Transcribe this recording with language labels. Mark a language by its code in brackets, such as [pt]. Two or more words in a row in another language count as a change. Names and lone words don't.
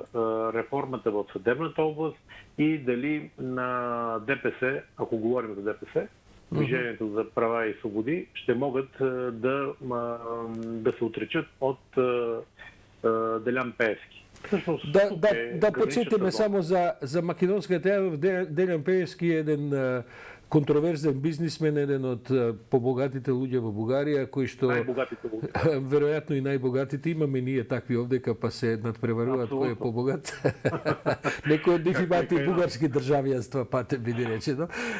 [bg] Реформата в съдебната област и дали на ДПС, ако говорим за ДПС, Движението за права и свободи, ще могат да се отречат от Делян Пеевски. [mk] Да подсетиме само за македонската Делян Пеевски е един контроверзен бизнисмен, еден од побогатите луѓе во Бугарија, кои што веројатно и најбогатите, имаме ние такви овдека, па се надпреваруваат кој е побогат. Некои од нив имаат и бугарски државјанства, пате биде речено.